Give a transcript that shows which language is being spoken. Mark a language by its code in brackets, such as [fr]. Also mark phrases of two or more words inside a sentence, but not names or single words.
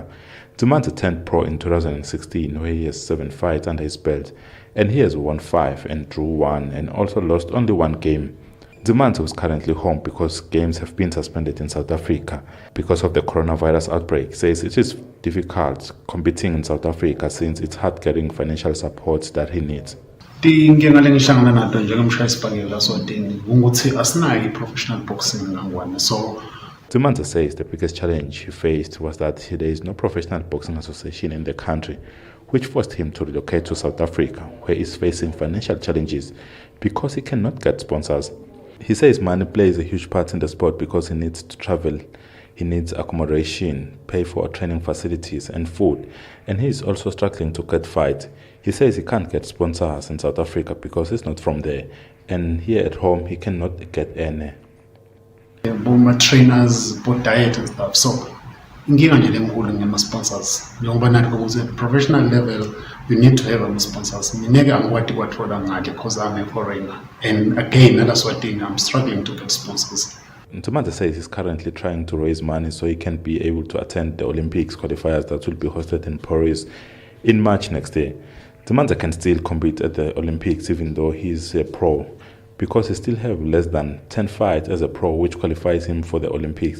[en] Nzimanze turned pro in 2016 where he has 7 fights under his belt and he has won 5 and drew 1 and also lost only 1 game. Nzimanze was currently home because games have been suspended in South Africa because of the coronavirus outbreak. Says it is difficult competing in South Africa since it's hard getting financial support that he needs. [ss] Inkinga lengihlangana nato njengomshayisibhakela Eswatini ukuthi asinayo i- [en] professional boxing [ss] ngangwane so [en] Nzimanze says the biggest challenge he faced was that there is no professional boxing association in the country, which forced him to relocate to South Africa, where he is facing financial challenges because he cannot get sponsors. He says money plays a huge part in the sport because he needs to travel, he needs accommodation, pay for training facilities and food, and he is also struggling to get fights. He says he can't get sponsors in South Africa because he's not from there, and here at home he cannot get any. Boom trainers, both diet and stuff. [ss] So inkinga nje lenkulu ngema-sponsors njengoba nathi ukuthi [en] professional level you need to have [ss] ama-sponsors. Mina-ke angikwati kwathola ngale [en] because I'm a foreigner and again at Eswatini I'm struggling to get sponsors. Nzimanze says he's currently trying to raise money so he can be able to attend the Olympics qualifiers that will be hosted in Paris in March next year. Nzimanze can still compete at the Olympics even though he's a pro because he still have less than 10 fights as a pro which qualifies him for the Olympics.